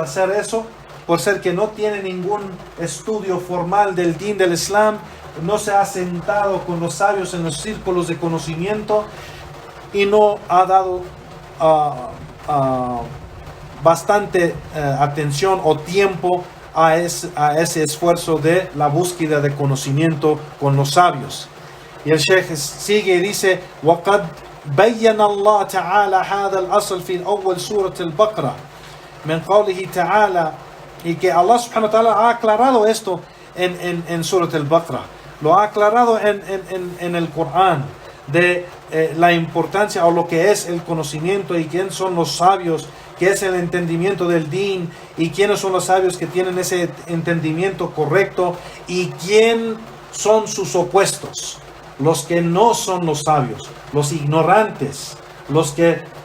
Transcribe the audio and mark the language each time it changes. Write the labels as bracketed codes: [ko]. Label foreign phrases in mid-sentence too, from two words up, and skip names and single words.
[es] hacer eso, por ser que no tiene ningún estudio formal del din del Islam, no se ha sentado con los sabios en los círculos de conocimiento y no ha dado bastante atención o tiempo a ese esfuerzo de la búsqueda de conocimiento con los sabios. Y el Sheikh sigue y dice: [ar] وَقَدْ بَيَّنَ اللَّهُ تَعَالَى هَذَا الْأَصْلَ فِي أول سورة البقرة من قوله تعالى. [es] Y que [ar] الله سبحانه وتعالى [es] ha aclarado esto en Surat al-Baqarah. Lo ha aclarado en el Corán, de la importancia o lo que es el conocimiento y quiénes son los sabios, qué es el entendimiento del din y quiénes son los sabios que tienen ese entendimiento correcto y quién son sus opuestos, los que no son los sabios, los ignorantes, los que